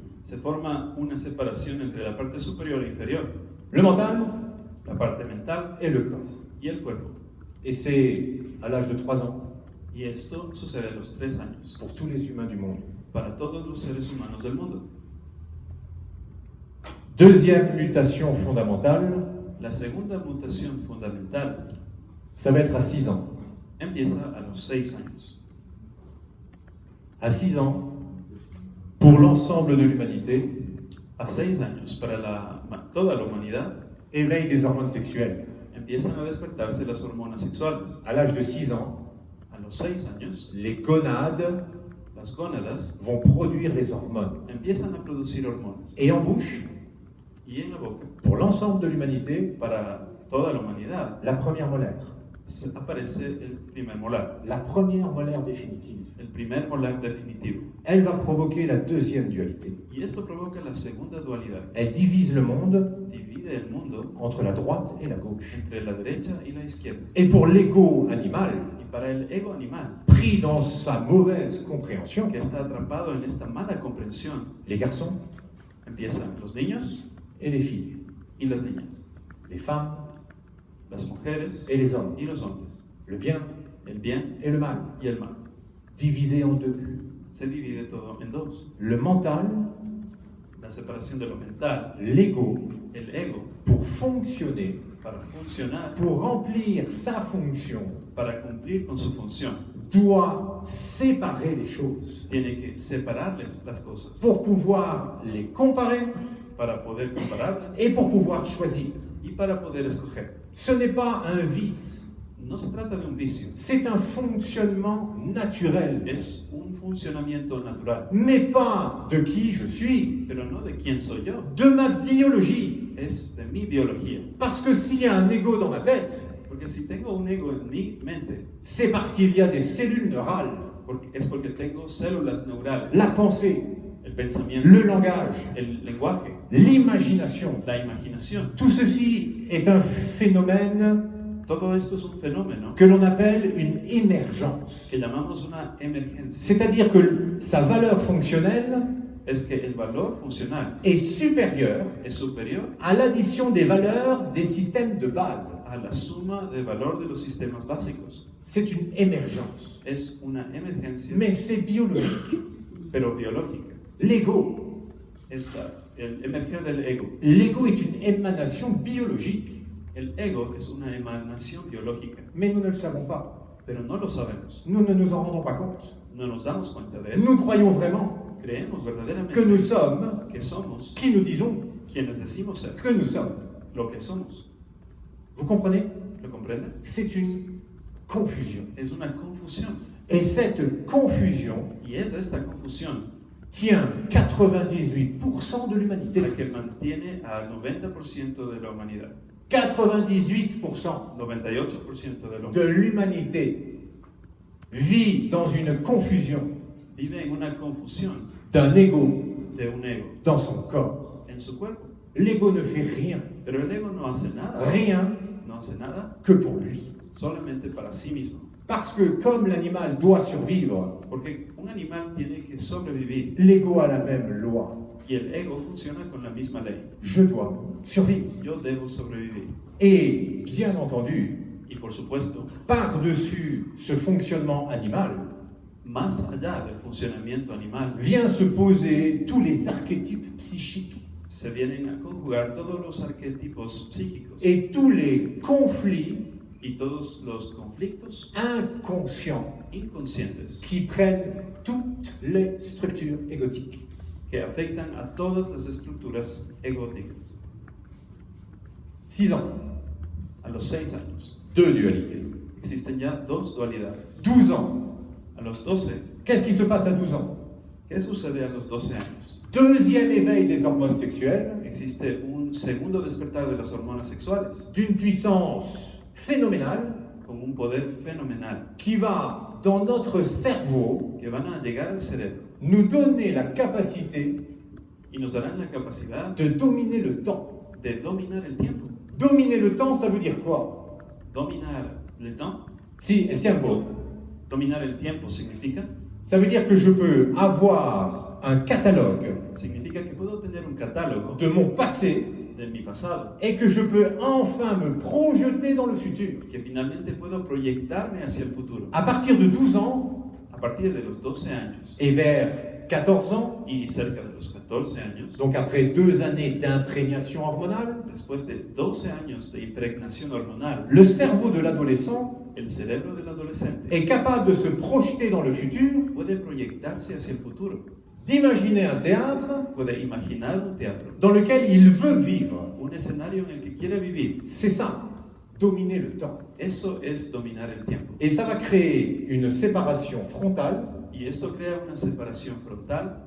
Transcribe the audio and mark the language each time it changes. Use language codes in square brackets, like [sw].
[es] se forma una separación entre la parte superior e inferior, [fr] Le mental [es] la parte mental [fr] et le corps. [es] y el cuerpo. [fr] Et c'est à l'âge de 3 ans [es] Y esto sucede a los 3 años [fr] pour tous les humains du monde. [es] para todos los seres humanos del mundo. [fr] Deuxième mutation fondamentale, [es] La segunda mutación fundamental [fr] ça va être à 6 ans. [es] empieza a los 6 años. [fr] À 6 ans, pour l'ensemble de l'humanité, [es] A 6 años, para toda la humanidad, [fr] éveil des hormones sexuelles. [es] empiezan a despertarse las hormonas sexuales. [fr] À l'âge de 6 ans, [es] A los 6 años, [fr] les gonades [es] las gónadas [fr] vont produire les hormones. [es] empiezan a producir hormonas. [fr] Et en bouche, [es] Y en la boca, [fr] pour l'ensemble de l'humanité, [es] para toda la humanidad, [fr] la première molaire. [es] aparece el primer molar, [fr] La première molaire définitive. [es] el primer molar definitivo. [fr] Elle va provoquer la deuxième dualité. [es] Y esto provoca la segunda dualidad. [fr] Elle divise le monde [es] Divide el mundo [fr] entre la droite et la gauche. [es] entre la derecha y la izquierda. [fr] Et pour l'ego animal, [es] Y para el ego animal, [fr] pris dans sa mauvaise compréhension, [es] que está atrapado en esta mala comprensión, [fr] les garçons [es] empiezan los niños [fr] et les filles, [es] y las niñas, [fr] les femmes [es] las mujeres [fr] et les hommes, [es] y los hombres, [fr] le bien [es] el bien [fr] et le mal, [es] y el mal. [fr] divisés en deux. [es] Se divide todo en dos. [fr] Le mental, [es] La separación de lo mental, [fr] l'ego, [es] el ego, [fr] pour fonctionner, [es] para funcionar, [fr] pour remplir sa fonction, [es] para cumplir con su función, [fr] doit séparer les choses [es] tiene que separarles las cosas [fr] pour pouvoir les comparer [es] para poder compararlas [fr] et pour pouvoir choisir. [es] y para poder escoger. [fr] Ce n'est pas un vice, [es] No se trata de un vicio, [fr] c'est un fonctionnement naturel, [es] es un funcionamiento natural, [fr] mais pas de qui je suis, [es] pero no de quién soy yo, [fr] de ma biologie. [es] es de mi biología. [fr] Parce que s'il y a un ego dans ma tête, [es] Porque si tengo un ego en mi mente, [fr] c'est parce qu'il y a des cellules neurales, [es] es porque tengo células neurales, [fr] la pensée, [es] el pensamiento, [fr] le langage, [es] el lenguaje, [fr] l'imagination. [es] la imaginación. [fr] Tout ceci est un phénomène [es] Todo esto es un fenómeno [fr] que l'on appelle une émergence. [es] que llamamos una emergencia. [fr] C'est-à-dire que sa valeur fonctionnelle [es] Es que el valor funcional [fr] est supérieure [es] es superior [fr] à l'addition des valeurs des systèmes de base. [es] a la suma de valor de los sistemas básicos. [fr] C'est une émergence, [es] Es una emergencia, [fr] mais c'est biologique. [es] pero biológica. [fr] L'ego, [es] Es el emerger del ego. [fr] l'ego est une émanation biologique, [es] El ego es una emanación biológica, [fr] mais nous ne le savons pas. [es] pero no lo sabemos. [fr] Nous ne nous en rendons pas compte. [es] No nos damos cuenta de eso. [fr] Nous croyons vraiment [es] Creemos verdaderamente [fr] que nous sommes [es] que somos [fr] qui nous disons [es] quienes decimos ser, [fr] que nous sommes. [es] lo que somos. [fr] Vous comprenez? [es] ¿Lo comprenden? [fr] C'est une confusion. [es] Es una confusión. [fr] Et cette confusion [es] Y es esta confusión [fr] tient 98% de l'humanité. [es] la que mantiene al 90% de la humanidad. [fr] 98% [es] 98% de la de humanidad [fr] l'humanité vit dans une confusion [es] vive en una confusión [fr] d'un ego [es] de un ego [fr] dans son corps. [es] en su cuerpo. [fr] L'ego ne fait rien, [es] Pero el ego no hace nada. No hace nada [fr] que pour lui. [es] solamente para sí mismo. [fr] Parce que comme l'animal doit survivre, [es] Porque un animal tiene que sobrevivir [fr] l'ego a la même loi. [es] y el ego funciona con la misma ley. [fr] Je dois survivre. [es] Yo debo sobrevivir. [fr] Et bien entendu, [es] Y por supuesto, [fr] par-dessus ce fonctionnement animal, [es] más allá del funcionamiento animal, [fr] vient se poser tous les archétypes psychiques [es] se vienen a conjugar todos los arquetipos psíquicos [fr] et tous les conflits [es] y todos los conflictos [fr] inconscients [es] inconscientes [fr] qui prennent toutes les structures égotiques. [es] que afectan a todas las estructuras egóticas. [fr] 6 ans, [es] A los 6 años [fr] 2 dualités. [es] existen ya dos dualidades. [fr] 12 ans, [es] A los 12, [fr] qu'est-ce qui se passe à 12 ans? [es] ¿qué sucede a los 12 años? [fr] Deuxième éveil des hormones sexuelles, [es] Existe un segundo despertar de las hormonas sexuales [fr] d'une puissance phénoménale [es] con un poder fenomenal [fr] qui va, dans notre cerveau, [es] que van a llegar al cerebro [fr] nous donner la capacité [es] y nos darán la capacidad [fr] de dominer le temps. [es] de dominar el tiempo. [fr] Dominer le temps, ça veut dire quoi? [es] Dominar el temps, Si, el tiempo. dominar el tiempo significa [fr] Ça veut dire que je peux avoir un catalogue [es] que puedo tener un catálogo [fr] de mon passé [es] de mi pasado, [fr] et que je peux enfin me projeter dans le futur. [es] que finalmente puedo proyectarme hacia el futuro. [fr] À partir de 12 ans [es] A partir de los 12 años [fr] et vers 14 ans, [es] y cerca de los 14 años, [fr] donc après 2 années d'imprégnation hormonale, [es] después de 12 años de impregnación hormonal, [fr] le cerveau de l'adolescent [es] el cerebro del adolescente [fr] est capable de se projeter dans le futur, [es] puede proyectarse hacia el futuro, [fr] d'imaginer un théâtre [es] puede imaginar un teatro, [fr] dans lequel il veut vivre. [es] un escenario en el que quiere vivir. [fr] C'est ça, dominer le temps. [es] Eso es dominar el tiempo. [fr] Et ça va créer une séparation frontale [es] Y esto crea una separación frontal